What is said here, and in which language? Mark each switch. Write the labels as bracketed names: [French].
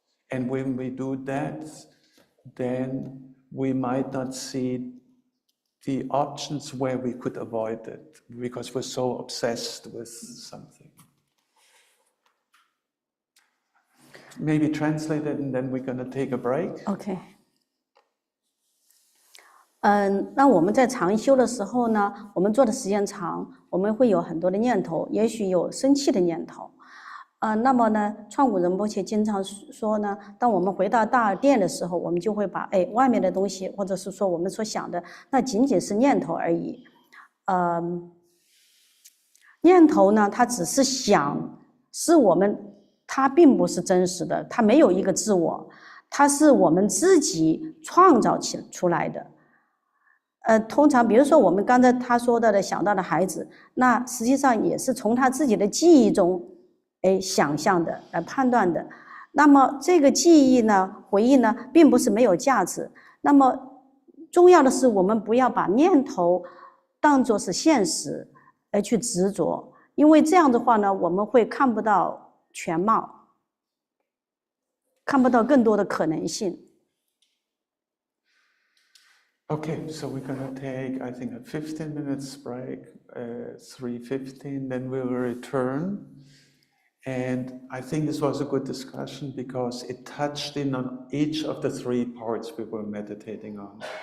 [English] And when we do that, then we might not see the options where we could avoid it because we're so obsessed with something. Maybe translate it and then we're going to take a break. OK。 [Chinese] 那我们在长修的时候呢，我们做的时间长，我们会有很多的念头，也许有生气的念头。那么呢，创古仁波切经常说呢，当我们回到大殿的时候，我们就会把外面的东西，或者是说我们所想的，那仅仅是念头而已。念头呢，它只是想，是我们，它并不是真实的，它没有一个自我，它是我们自己创造出来的。通常比如说我们刚才他说到的想到的孩子，那实际上也是从他自己的记忆中想象的来判断的。那么这个记忆呢，回忆呢，并不是没有价值。那么重要的是我们不要把念头当作是现实而去执着，因为这样的话呢，我们会看不到全貌，看不到更多的可能性。 [English] Okay, so we're going to take, I think, a 15 minutes break, 3:15, then we will return. And I think this was a good discussion because it touched in on each of the 3 parts we were meditating on.